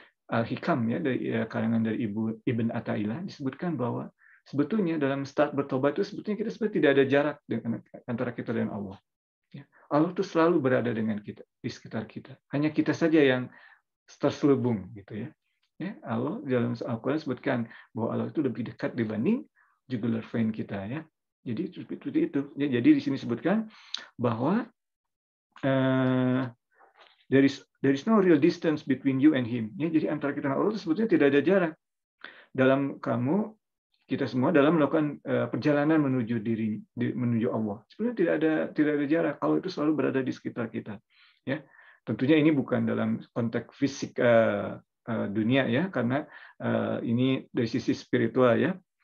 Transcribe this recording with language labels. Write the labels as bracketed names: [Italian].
[Indonesian] Al-Hikam ya dari karangan dari Ibn Athaillah disebutkan bahwa sebetulnya dalam start bertobat itu sebetulnya kita sebenarnya tidak ada jarak antara kita dan Allah. Ya. Allah itu selalu berada dengan kita, di sekitar kita. Hanya kita saja yang terselubung gitu ya. Ya, Allah dalam Al-Quran sebutkan bahwa Allah itu lebih dekat dibanding jugular vein kita ya. Jadi seperti itu. Ya, jadi di sini sebutkan bahwa [English] there is no real distance between you and him. [Indonesian] Ya, jadi antara kita dan Allah itu sebetulnya tidak ada jarak. Dalam kita semua dalam melakukan perjalanan menuju Allah. Sebenarnya tidak ada jarak. Allah itu selalu berada di sekitar kita. Ya, tentunya ini bukan dalam konteks fisik dunia ya, karena ini dari sisi spiritual ya.